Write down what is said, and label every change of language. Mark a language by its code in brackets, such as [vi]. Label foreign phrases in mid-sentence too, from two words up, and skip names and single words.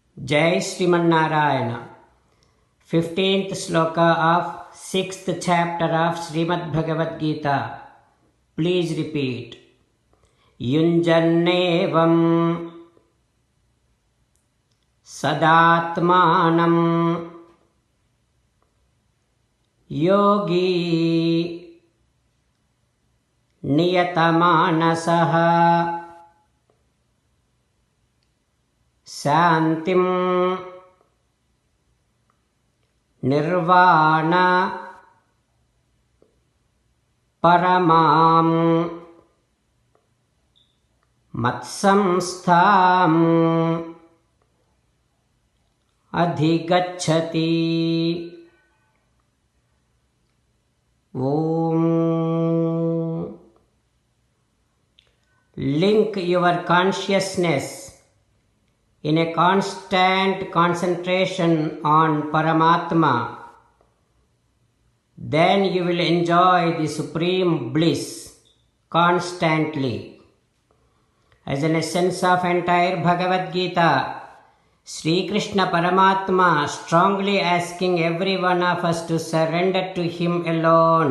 [sa] Jai Srimannarayana. [en] 15th sloka of 6th chapter of Srimad Bhagavad Gita. Please repeat. [sa] युञ्जन्नेवं सदात्मानं yogi niyatamaanasaha శాంతిం నిర్వాణ పరమాం మత్సంస్థాం అధిగచ్చతి. ఓం. [en] link your consciousness in a constant concentration on Paramatma. Then you will enjoy the supreme bliss constantly. As an essence of entire Bhagavad Gita, Sri Krishna Paramatma strongly asking every one of us to surrender to him alone.